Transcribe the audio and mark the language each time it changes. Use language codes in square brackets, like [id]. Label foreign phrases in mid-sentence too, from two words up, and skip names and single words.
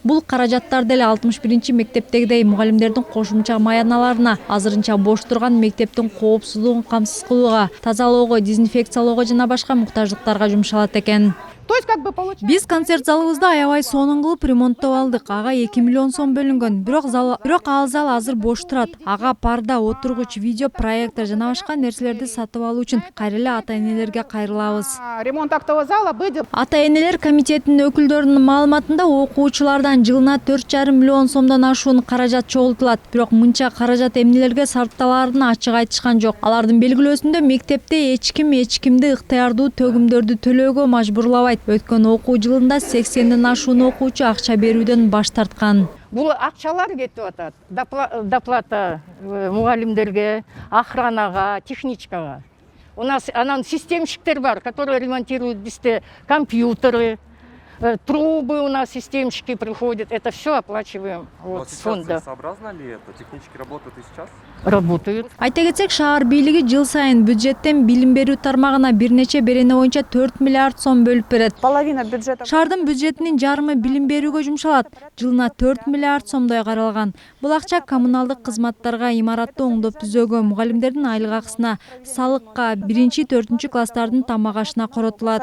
[ky] Бул каражаттар деле 61 мектептегидей мугалимдердин кошумча маяналарына, азырынча бош турган мектептин коопсуздугун камсыз кылууга, тазалоого, дезинфекциялоого жана башка муктаждыктарга жумшалат экен. Биз концерт залыбызды аябай сонун кылып ремонттоп алдык. Ага 2 миллион сом бөлүнгөн. Бирок ал зал азыр бош турат. Ага парда, отургуч, видео проектор жана башка нерселерди сатып алуу үчүн кайра эле ата-энелерге кайрылабыз. [ru] Ремонт актового зала будет. [ky] Ата-энелер комитетинин өкүлдөрүнүн маалыматында окуучулардан жылына 4,5 миллион сомдон ашуун каражат чогултулат. Бирок мынча каражат эмнелерге сарпталаарын ачык айтышкан жок. Алардын белгилөөсүндө мектепте эч кимди ыктыярдуу төгүмдөрдү төлөөгө мажбурлабайт. Өткөн окуу жылында 80ден ашуун окуучу акча берүүдөн баш тарткан. Бул акчалар кетип атат. Доплата мугалимдерге, охранага, техничкага. [ru] У нас [ky] анан системщиктер бар, [ru] которые ремонтируют бизде компьютеры, трубы у нас системщики приходят. Это все оплачиваем с фонда. Сообразно ли это? Технически работают и сейчас? Работают. [ky] Айта кетсек, шаар бийлиги жыл сайын бюджеттен билим берүү тармагына бир нече берене боюнча 4 миллиард сом бөлүп берет. [ru] Половина бюджета. [ky] Шаардын бюджетинин жарымы билим берүүгө жумшалат. Жылына 4 миллиард сомдой каралган. Бул акча коммуналдык кызматтарга, имаратты оңдоп түзөөгө, мугалимдердин айлык акысына, салыкка, 1-4 класстардын тамак ашына коротулат.